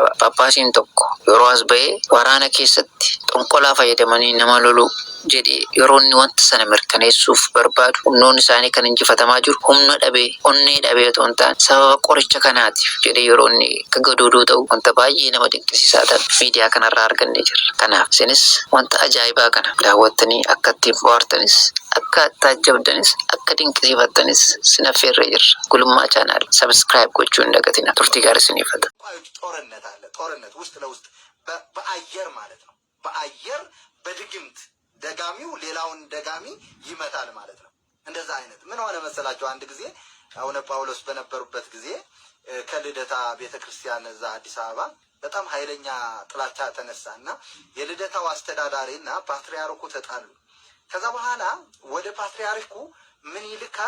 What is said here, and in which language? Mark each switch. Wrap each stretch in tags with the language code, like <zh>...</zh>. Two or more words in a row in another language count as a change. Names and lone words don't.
<om>Paappaasiin tokko yeroo as ba'ee waraana keessatti xonqolaa fayyadamanii nama loluu jedhee yeroo inni wanta sana mirkaneessuuf barbaadu humnoonni isaanii kan injifatamaa jiru humna dhabee onnee dhabee otoo hin taane sababa qoricha kanaatiif jedhee yeroo inni akka gadoodoo ta'u wanta baay'ee nama dinqisiisaa ta'e miidiyaa kanarraa argannee jirra. Kanaaf isinis wanta ajaa'ibaa kana daawwattanii akka ittiin bohaartanis akka taajjabdanis akka dinqisiifattanis sin affeerree jirra. Gulummaa</om> <en>chaanaal sabskiraayib</en> <om>gochuu hin dagatina. Turtii gaarii isiniif hawwa.</om> <am>ጦርነት አለ። ጦርነት ውስጥ ለውስጥ በአየር ማለት ነው። በአየር በድግምት ደጋሚው ሌላውን ደጋሚ ይመታል ማለት ነው። እንደዛ አይነት ምን ሆነ መሰላችሁ? አንድ ጊዜ አቡነ ጳውሎስ በነበሩበት ጊዜ ከልደታ ቤተክርስቲያን እዛ አዲስ አበባ በጣም ኃይለኛ ጥላቻ ተነሳና የልደታው አስተዳዳሪና ፓትርያርኩ ተጣሉ። ከዛ በኋላ ወደ ፓትርያርኩ ምን ይልካል?</am>